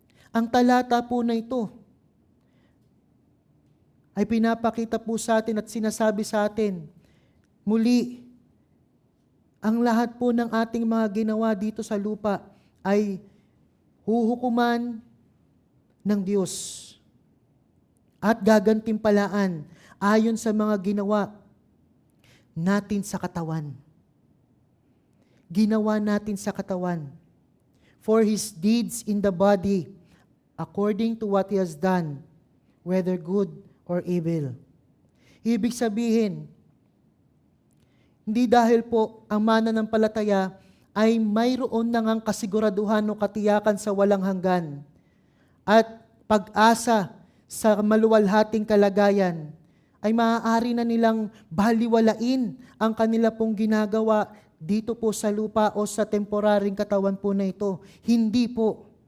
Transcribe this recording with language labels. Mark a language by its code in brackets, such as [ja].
[tl] Ang talata po na ito ay pinapakita po sa atin at sinasabi sa atin, muli, ang lahat po ng ating mga ginawa dito sa lupa ay huhukuman ng Diyos at gagantimpalaan ayon sa mga ginawa natin sa katawan. Ginawa natin sa katawan. [en] For His deeds in the body, according to what He has done, whether good or evil. [tl] Ibig sabihin, hindi dahil po ang mananampalataya ay mayroon nang kasiguraduhan o katiyakan sa walang hanggan at pag-asa sa maluwalhating kalagayan, ay maaari na nilang baliwalain ang kanila pong ginagawa dito po sa lupa o sa temporaring katawan po na ito. Hindi po.